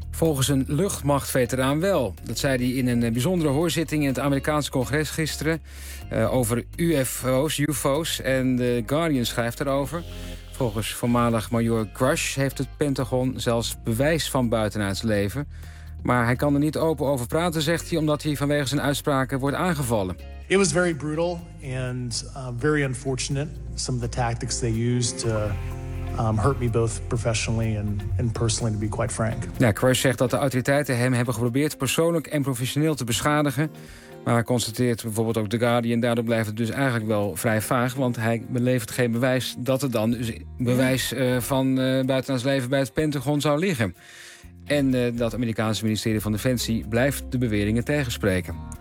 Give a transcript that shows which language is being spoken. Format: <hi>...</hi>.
<nl>Volgens een luchtmachtveteraan wel. Dat zei hij in een bijzondere hoorzitting in het Amerikaanse congres gisteren over UFO's. En The Guardian schrijft erover. Volgens voormalig majoor Grush heeft het Pentagon zelfs bewijs van buitenaards leven. Maar hij kan er niet open over praten, zegt hij, omdat hij vanwege zijn uitspraken wordt aangevallen.</nl> <en>It was very brutal and very unfortunate. Some of the tactics they used to hurt me both professionally and personally, to be quite frank.</en> <nl>Ja, Crush zegt dat de autoriteiten hem hebben geprobeerd persoonlijk en professioneel te beschadigen. Maar constateert bijvoorbeeld ook The Guardian, daardoor blijft het dus eigenlijk wel vrij vaag. Want hij levert geen bewijs dat er dan dus bewijs van buitenlands leven bij het Pentagon zou liggen. En dat Amerikaanse ministerie van Defensie blijft de beweringen tegenspreken.</nl>